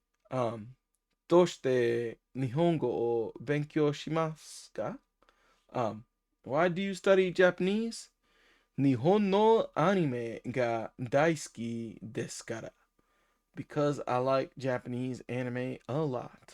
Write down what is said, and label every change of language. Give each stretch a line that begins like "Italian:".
Japanese: Um, どうして日本語を勉強しますか?
English: Why do you study Japanese?
Japanese: 日本のアニメが大好きですから.
English: Because I like Japanese anime a lot.